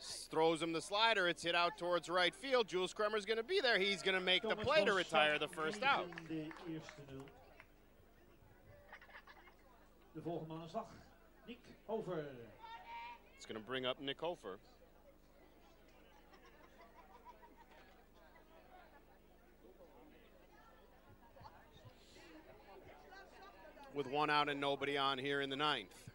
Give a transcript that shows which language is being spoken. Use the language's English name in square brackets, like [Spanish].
[English] Throws him the slider. It's hit out towards right field. Jules Kremer's going to be there. He's going to make the play to retire the first out. [Dutch] De eerste nul. De volgende man aan slag, Nick Hofer. [English] It's going to bring up Nick Hofer. With one out and nobody on here in the ninth.